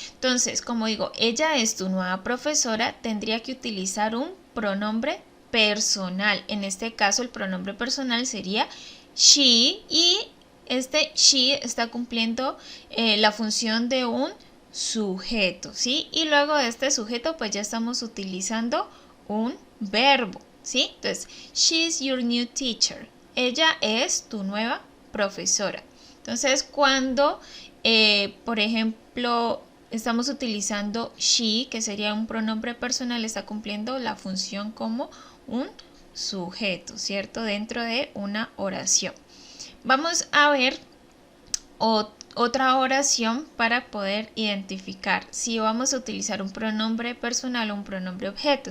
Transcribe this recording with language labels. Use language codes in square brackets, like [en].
[es] Entonces, como digo, ella es tu nueva profesora, tendría que utilizar un pronombre personal. En este caso, el pronombre personal sería she y este she está cumpliendo la función de un sujeto, ¿sí? Y luego de este sujeto, pues ya estamos utilizando un verbo, ¿sí? Entonces, [en] she's your new teacher. [es] Ella es tu nueva profesora. Entonces, cuando, por ejemplo, estamos utilizando she, que sería un pronombre personal, está cumpliendo la función como un sujeto, ¿cierto? Dentro de una oración. Vamos a ver otra oración para poder identificar si vamos a utilizar un pronombre personal o un pronombre objeto.